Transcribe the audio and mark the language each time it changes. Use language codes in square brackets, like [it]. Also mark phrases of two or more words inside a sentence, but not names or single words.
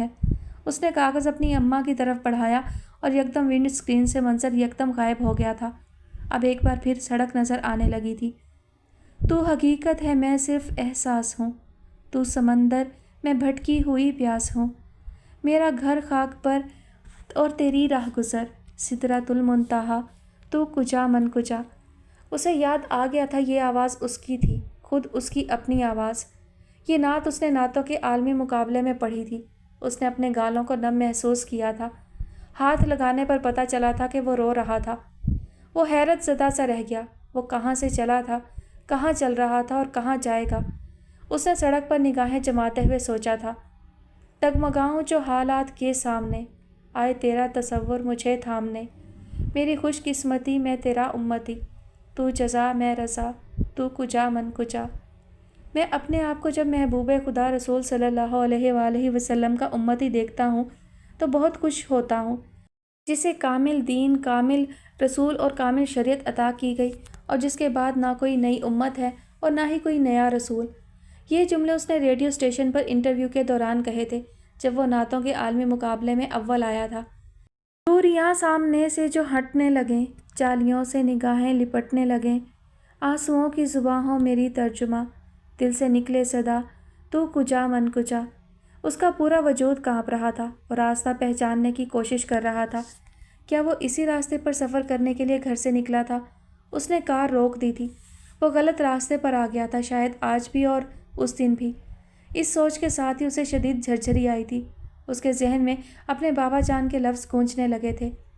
[ur] اس نے کاغذ اپنی اماں کی طرف بڑھایا اور یکدم ونڈ اسکرین سے منظر یکدم غائب ہو گیا تھا۔ اب ایک بار پھر سڑک نظر آنے لگی تھی۔ تو حقیقت ہے میں صرف احساس ہوں، تو سمندر میں بھٹکی ہوئی پیاس ہوں، میرا گھر خاک پر اور تیری راہ گزر، سدرۃ المنتہا، [fa] تو کجا من کجا۔ [ur] اسے یاد آ گیا تھا یہ آواز اس کی تھی، خود اس کی اپنی آواز۔ یہ نعت اس نے نعتوں کے عالمی مقابلے میں پڑھی تھی۔ اس نے اپنے گالوں کو نم محسوس کیا تھا۔ ہاتھ لگانے پر پتہ چلا تھا کہ وہ رو رہا تھا۔ وہ حیرت زدہ سا رہ گیا۔ وہ کہاں سے چلا تھا، کہاں چل رہا تھا اور کہاں جائے گا؟ اس نے سڑک پر نگاہیں جماتے ہوئے سوچا تھا، ڈگمگاؤں جو حالات کے سامنے، آئے تیرا تصور مجھے تھامنے، میری خوش قسمتی میں تیرا امتی، تو جزا میں رضا، [fa] تو کجا من کجا۔ [ur] میں اپنے آپ کو جب محبوب خدا رسول صلی اللہ علیہ وآلہ وسلم کا امتی دیکھتا ہوں تو بہت خوش ہوتا ہوں، جسے کامل دین، کامل رسول اور کامل شریعت عطا کی گئی، اور جس کے بعد نہ کوئی نئی امت ہے اور نہ ہی کوئی نیا رسول۔ یہ جملے اس نے ریڈیو اسٹیشن پر انٹرویو کے دوران کہے تھے، جب وہ نعتوں کے عالمی مقابلے میں اول آیا تھا۔ دوریاں سامنے سے جو ہٹنے لگیں، جالیوں سے نگاہیں لپٹنے لگیں، آنسوؤں کی زباں ہو میری ترجمہ، دل سے نکلے صدا، [fa] تو کجا من کجا۔ [ur] اس کا پورا وجود کانپ رہا تھا۔ وہ راستہ پہچاننے کی کوشش کر رہا تھا۔ کیا وہ اسی راستے پر سفر کرنے کے لیے گھر سے نکلا تھا؟ اس نے کار روک دی تھی۔ وہ غلط راستے پر آ گیا تھا، شاید آج بھی اور اس دن بھی۔ اس سوچ کے ساتھ ہی اسے شدید جھرجھری آئی تھی۔ اس کے ذہن میں اپنے بابا جان کے لفظ گونجنے لگے تھے۔